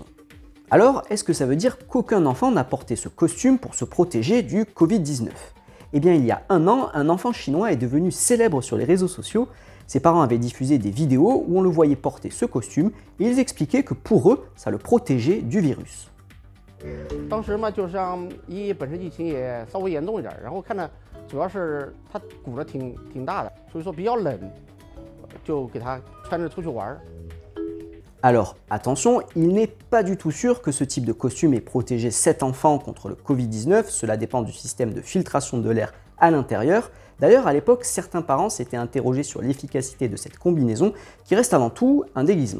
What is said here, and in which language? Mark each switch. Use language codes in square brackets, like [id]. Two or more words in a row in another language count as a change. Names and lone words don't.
[fr] Alors, est-ce que ça veut dire qu'aucun enfant n'a porté ce costume pour se protéger du Covid-19 ? Eh bien, il y a un an, un enfant chinois est devenu célèbre sur les réseaux sociaux. Ses parents avaient diffusé des vidéos où on le voyait porter ce costume et ils expliquaient que pour eux, ça le protégeait du virus. [zh] 当时嘛，就是像本身疫情也稍微严重一点，然后看着主要是他鼓得挺大的，所以说比较冷，就给他穿着出去玩。 [fr] Alors, attention, il n'est pas du tout sûr que ce type de costume ait protégé 7 enfants contre le Covid-19, cela dépend du système de filtration de l'air à l'intérieur. D'ailleurs, à l'époque, certains parents s'étaient interrogés sur l'efficacité de cette combinaison, qui reste avant tout un déguisement.